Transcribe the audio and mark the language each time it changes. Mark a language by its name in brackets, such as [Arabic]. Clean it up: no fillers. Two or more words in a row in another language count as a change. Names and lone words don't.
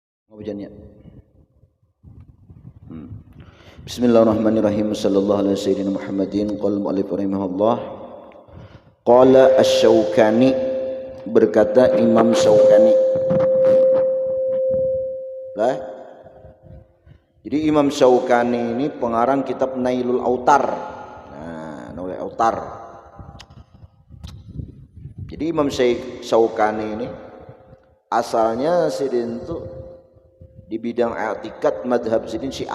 [Banjar] Hujannya. [Arabic] بسم الله الرحمن الرحيم. صلى الله عليه وسلم محمد قال المؤلف رحمه الله. [Banjar] Qala Asy-Syaukani, berkata Imam Syaukani. Lah. Jadi Imam Syaukani ini pengarang kitab Nailul Autar. Nah, Nailul Autar. Jadi Imam Syaukani ini asalnya sidin itu di bidang i'tiqad madhab sidin Syiah.